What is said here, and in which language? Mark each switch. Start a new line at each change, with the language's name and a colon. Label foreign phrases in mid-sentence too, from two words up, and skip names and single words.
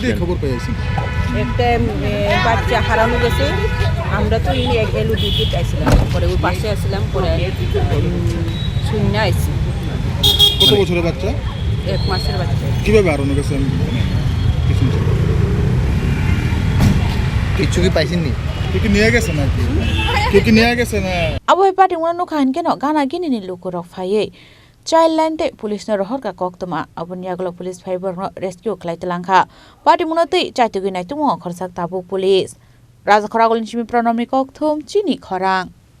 Bangla: একটা বাচ্চা হারানো গেছে আমরা তো এলু ডিউটিতে আসছিলাম পরে ওই পাশে আসছিলাম পরে শূন্য আসছি কত বছরের বাচ্চা 1 মাসের বাচ্চা কিভাবে হারানো গেছে কিছু কি পাইছেননি কি নিয়ে গেছে নাকি কি নিয়ে গেছে না
Kok Borok: Abohai Patimung no khain keno gana gini ni lukurok phaye Child line te police no rohor ka Koktwma abon yaglo police fiber no rescue khlai telangkha Patimung no tei chaitugi nai tumo khorsak tabu police Rajakhor Aguli Chimi Pronomi Koktwma Chini Khorang